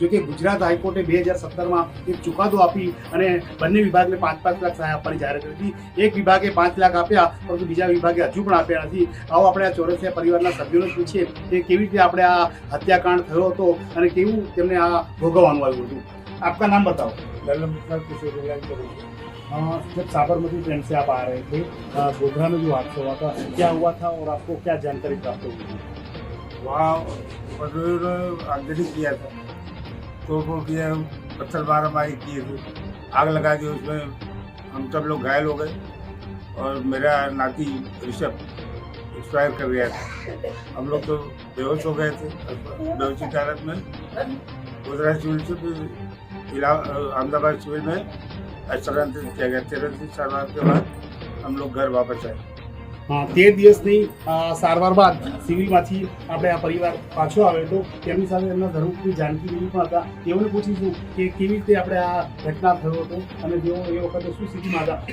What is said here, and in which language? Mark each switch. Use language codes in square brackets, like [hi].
[gu] જોકે ગુજરાત હાઈકોર્ટે 2017માં એક ચુકાદો આપી અને બંને વિભાગને 5-5 લાખ સહાય આપવાની જાહેરાત કરી હતી। એક વિભાગે 5 લાખ આપ્યા, પરંતુ બીજા વિભાગે હજુ પણ આપ્યા નથી। આવો આપણે આ ચોરસિયા પરિવારના સભ્યોને પૂછીએ કે કેવી રીતે આપણે આ હત્યાકાંડ થયો હતો અને કેવું તેમને આ ભોગવવાનું આવ્યું હતું। [hi] आपका नाम बताओ। ललन प्रसाद किशोरीलाल चौधरी। जब साबरमती ट्रेन से आप आ रहे थे, गोधरा में जो हादसा हुआ था क्या हुआ था और आपको क्या जानकारी प्राप्त हुई थी? वहाँ पटोरी आगजनी किया था, तोड़फोड़ किया, पत्थर मारामारी किए थे, आग लगा दी, उसमें हम सब लोग घायल हो गए और मेरा नाती ऋषभ एक्सपायर कर गया था। हम लोग तो बेहोश हो गए थे। बेहोशी की हालत में गोधरा सिविल से अहमदाबाद सिविल में स्थानांतरित किया गया। 13 दिन सारवार के बाद हम लोग घर वापस आए। [gu] 13 દિવસની સારવાર બાદ સિવિલમાંથી આપણે આ પરિવાર પાછો આવ્યો હતો। તેમની સાથે એમના ધર્મપત્ની જાનકી દેવી પણ હતા। તેઓને પૂછીશું કે કેવી રીતે આપણે આ ઘટના થયો હતો અને તેઓ એ વખતે શું સ્થિતિમાં હતા।